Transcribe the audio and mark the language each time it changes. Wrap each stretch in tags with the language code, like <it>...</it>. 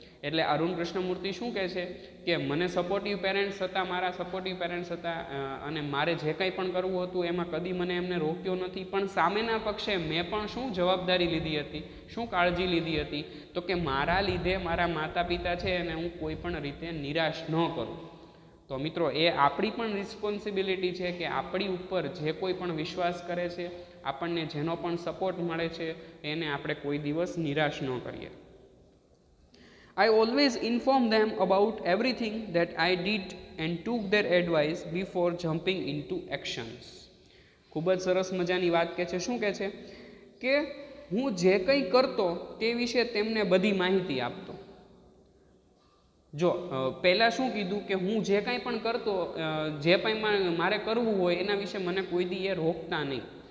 <gu>એટલે અરુણ કૃષ્ણમૂર્તિ શું કહે છે કે મને</gu> <en>supportive parents</en> <gu>હતા, મારા સપોર્ટિવ પેરેન્ટ્સ હતા અને મારે જે કંઈ પણ કરવું હતું એમાં કદી મને એમને રોક્યો નથી, પણ સામેના પક્ષે મેં પણ શું જવાબદારી લીધી હતી, શું કાળજી લીધી હતી, તો કે મારા લીધે મારા માતા પિતા છે અને હું કોઈ પણ રીતે નિરાશ ન કરું. તો મિત્રો એ આપણી પણ રિસ્પોન્સિબિલિટી છે કે આપણી ઉપર જે કોઈ પણ વિશ્વાસ કરે છે, આપણને જેનો પણ સપોર્ટ મળે છે એને આપણે કોઈ દિવસ નિરાશ ન કરીએ.</gu> <en>I always inform them about everything that I did and took their advice before jumping into actions.</en> <gu>ખૂબ જ સરસ મજાની વાત કહે છે. શું કહે છે કે હું જે કંઈ કરતો તે વિશે તેમને બધી માહિતી આપતો. જો પહેલાં શું કીધું કે હું જે કંઈ પણ કરતો, જે કંઈ મારે કરવું હોય એના વિશે મને કોઈ દી એ રોકતા નહીં.</gu>